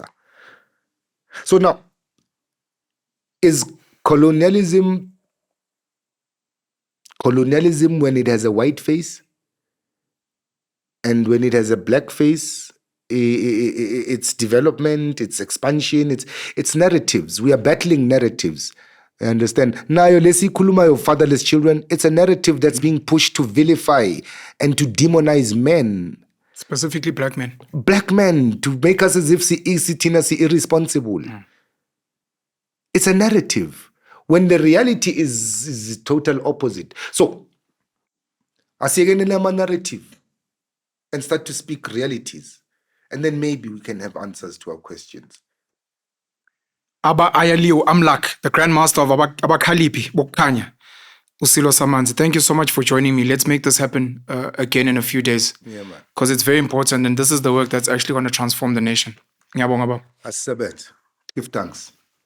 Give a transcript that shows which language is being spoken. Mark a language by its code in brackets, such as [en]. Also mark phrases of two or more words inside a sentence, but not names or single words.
[en] So now, is colonialism when it has a white face and when it has a black face? It's development, it's expansion, it's narratives. We are battling narratives. I understand. Now, [nd] lesi kuluma [en] of fatherless children, it's a narrative that's being pushed to vilify and to demonize men. Specifically black men. Black men, to make us as if si irresponsible. It's a narrative when the reality is total opposite. So, asiyekenele narrative and start to speak realities. And then maybe we can have answers to our questions. Abba Ayalew Amlak, the Grandmaster of Abakhalipi, Bokhanya, Usilo Samanzi. Thank you so much for joining me. Let's make this happen again in a few days. Yeah, man. Because it's very important and this is the work that's actually going to transform the nation. [nd] Ngiyabonga, Baba. Asabet. [en] Give thanks.